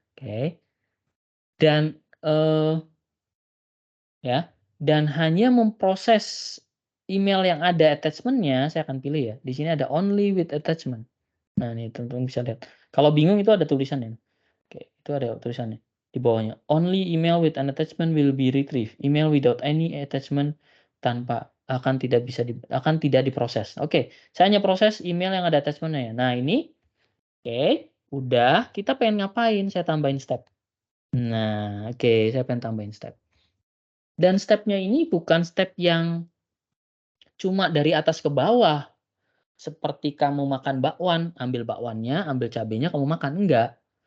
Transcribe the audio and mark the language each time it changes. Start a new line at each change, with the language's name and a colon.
Indonesian: Oke. Dan, ya, dan hanya memproses email yang ada attachment-nya, saya akan pilih ya, di sini ada
English: only with attachment.
Indonesian: Nah, ini teman-teman bisa lihat. Kalau bingung itu ada tulisannya. Oke, itu ada tulisannya di bawahnya.
English: Only email with an attachment will be retrieved. Email without any attachment
Indonesian: akan tidak diproses. Oke, saya hanya proses email yang ada attachment-nya ya. Nah, ini oke, udah, kita pengen ngapain? Saya tambahin step. Nah, oke, saya pengen tambahin step. Dan step-nya ini bukan step yang cuma dari atas ke bawah, seperti kamu makan bakwan, ambil bakwannya, ambil cabenya, kamu makan, enggak.